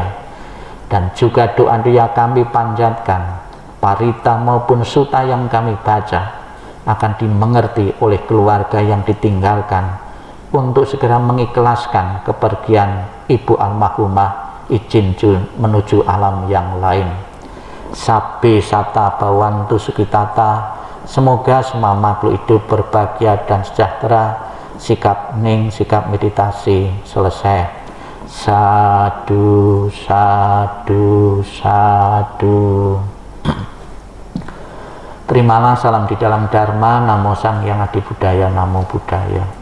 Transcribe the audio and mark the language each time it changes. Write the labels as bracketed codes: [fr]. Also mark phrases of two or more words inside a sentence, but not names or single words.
[id] Dan juga doa-doa kami panjatkan, parita maupun suta yang kami baca, akan dimengerti oleh keluarga yang ditinggalkan untuk segera mengikhlaskan kepergian Ibu Almarhumah Ijin Jun menuju alam yang lain. [pi] Sabbe sata bawantu sukitata, [id] semoga semua makhluk hidup berbahagia dan sejahtera. Sikap hening, sikap meditasi selesai. [pi] Sadu, sadu, sadu. [id] Terimalah salam di dalam Dharma, [pi] Namo Sang Yang Adi Buddhaya, Namo Buddhaya.